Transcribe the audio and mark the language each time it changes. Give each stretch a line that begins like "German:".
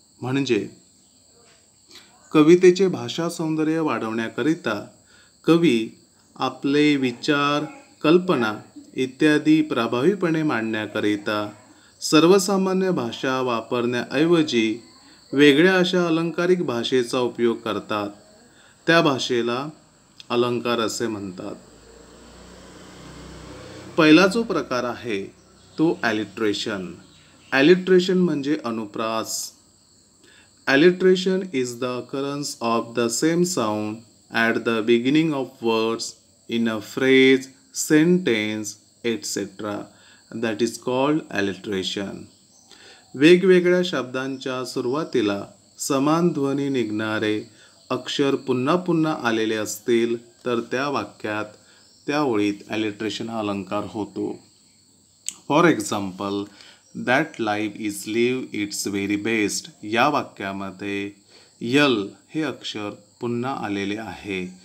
Marathi: म्हणजे कवितेचे भाषा सौंदर्य वाढवण्याकरिता कवी आपले विचार, कल्पना इत्यादी प्रभावीपणे मांडण्याकरिता सर्वसामान्य भाषा वापरण्याऐवजी वेगळ्या अशा अलंकारिक भाषेचा उपयोग करतात. त्या भाषेला अलंकार असे म्हणतात. पहिला जो प्रकार आहे तो ॲलिट्रेशन. ॲलिट्रेशन म्हणजे अनुप्रास.
English: Alliteration is the occurrence of the same sound at the beginning of words in a phrase, sentence, etc. That is called alliteration.
Marathi: वेगवेगळ्या शब्दांच्या सुरुवातीला समान ध्वनी निघणारे अक्षर पुन्हा पुन्हा आलेले असतील तर त्या वाक्यात, त्या ओळीत alliteration हा अलंकार होतो.
English: for example, that life is live its very best
Marathi: या वाक्यामध्ये यल हे अक्षर पुन्हा आलेले आहे.